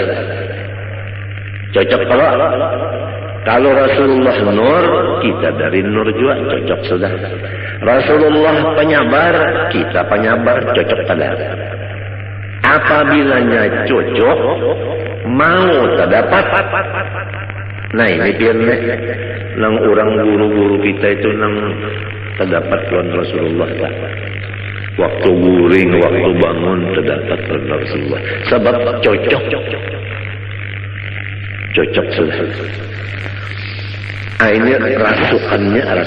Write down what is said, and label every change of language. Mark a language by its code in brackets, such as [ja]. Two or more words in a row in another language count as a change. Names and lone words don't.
[bjn] Cocok kalau Rasulullah nur, kita dari nur juga cocok sudah. Rasulullah penyabar, kita penyabar, cocok pada. Apabila cocok, mau terdapat. Nah ini biarnya nang orang guru-guru kita itu nang terdapat lawan Rasulullah tak. Waktu guring, waktu bangun terdapat lawan Rasulullah. Sebab cocok sudah. Ini rasukannya.